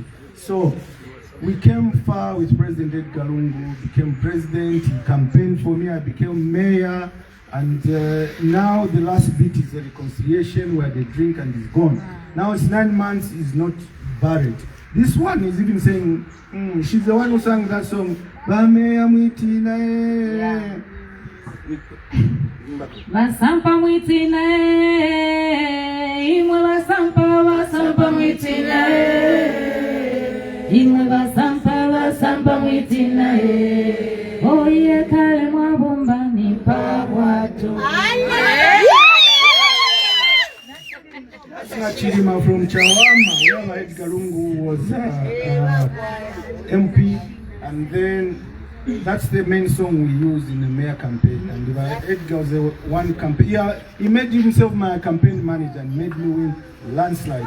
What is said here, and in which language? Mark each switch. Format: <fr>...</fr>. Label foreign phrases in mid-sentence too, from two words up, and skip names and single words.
<en>So we came far with President Edgar Lungu, became president, he campaigned for me, I became mayor, and now the last bit is the reconciliation where they drink and is gone. Now it's 9 months, he's not buried. This one is even saying, she's the one who sang that song,</en> <bem>Basampa mwitina imwe basampa mwitina imwe basampa mwitina oye kale mwabomba nipa watu.</bem> <en>That's Chirima from Chawama, where Edgar Lungu was MP, and then that's the main song we used in the mayor campaign. And Edgar was the one campaign. Yeah, he made himself my campaign manager and made me win landslide.</en>